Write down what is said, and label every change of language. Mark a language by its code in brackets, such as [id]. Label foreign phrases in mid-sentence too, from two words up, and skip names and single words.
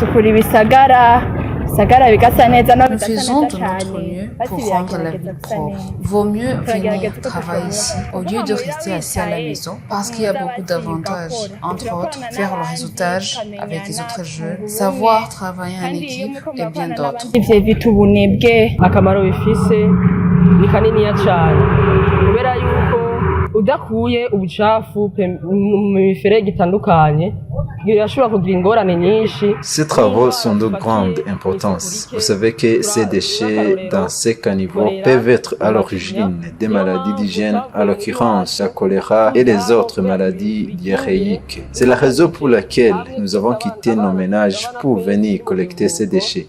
[fr] Nous faisons de notre mieux pour rendre la vie propre. Vaut mieux venir travailler ici au lieu de rester assis à la maison parce qu'il y a beaucoup d'avantages. Entre autres, faire le réseautage avec les autres jeunes, savoir travailler en équipe et bien d'autres. [rn] udakuye ubucafu mu miferege itandukanye birashobora kugira ingorane nyinshi. [fr] Ces travaux sont de grande importance. Vous savez que ces déchets dans ces caniveaux peuvent être à l'origine des maladies d'hygiène, à l'occurrence la choléra et les autres maladies diarrhéiques. C'est la raison pour laquelle nous avons quitté nos ménages pour venir collecter ces déchets.